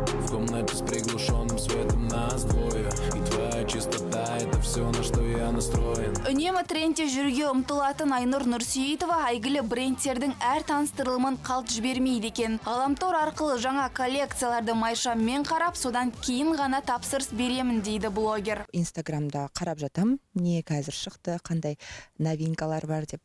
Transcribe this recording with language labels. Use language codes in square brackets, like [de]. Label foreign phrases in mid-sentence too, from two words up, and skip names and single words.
[ru] комнате с приглушенным светом нас двое. И твоя чистота — это все, на что я настроен. [kk] Үнемі трендте жүрге ұмтылатын Айнұр Нұрсейітова әйгілі брендтердің әр таныстырылымын қалт жібермейді екен. Ғаламтор арқылы жаңа коллекцияларды майшаммен қарап, содан кейін ғана тапсырыс беремін дейді блогер. Инстаграмда қарап жатам, не қазір шықты, қандай новинкалар бар деп.